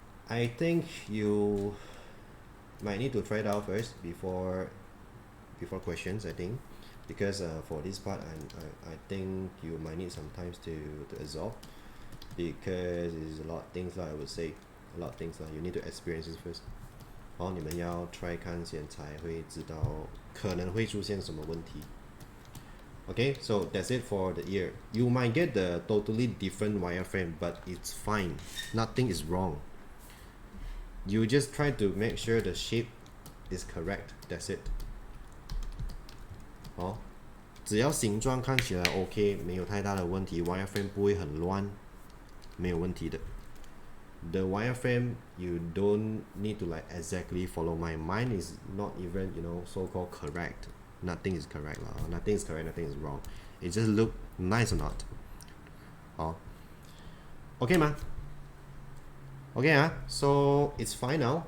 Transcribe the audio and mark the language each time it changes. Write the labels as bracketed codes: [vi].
[en] I think you might need to try it out first before questions, I think, because for this part I think you might need some time to absorb, because there's a lot of things I would say, a lot of things you need to experience it first. [zh] 你们要 try 看先才会知道可能会出现什么问题。 [en] Okay, so that's it for the ear. You might get the totally different wireframe, but it's fine. Nothing is wrong. You just try to make sure the shape is correct. That's it. [zh] 只要形状看起来 OK， 没有太大的问题， wireframe 不会很乱，没有问题的。 [en] The wireframe, you don't need to like exactly follow mine. Mine is not even, you know, so-called correct. Nothing is correct lah. Nothing is correct, nothing is wrong. It just look nice or not. Okay ma. Okay so it's fine now.